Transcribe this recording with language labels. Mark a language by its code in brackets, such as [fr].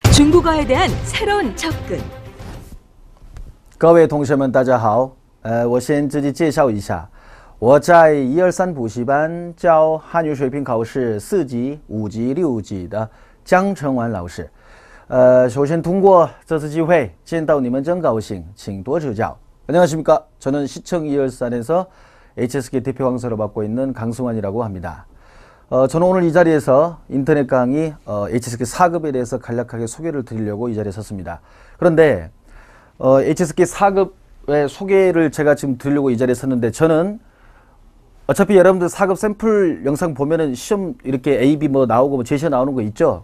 [ko] 중국어에 대한 새로운 접근. [zh] 各位同学们，大家好。我先自己介绍一下，我在123补习班教汉语水平考试4级、5级、6级的江成完老师。首先通过这次机会见到你们真高兴，请多指教。 [ko] 안녕하십니까? 저는 시청 213에서 HSK 대표 강사로 맡고 있는 강승환이라고 합니다. 저는 오늘 이 자리에서 인터넷 강의 HSK 4급에 대해서 간략하게 소개를 드리려고 이 자리에 섰습니다. 그런데 HSK 4급의 소개를 제가 지금 드리려고 이 자리에 섰는데, 저는 어차피 여러분들 4급 샘플 영상 보면은 시험 이렇게 A, B 뭐 나오고 뭐 제시어 나오는 거 있죠.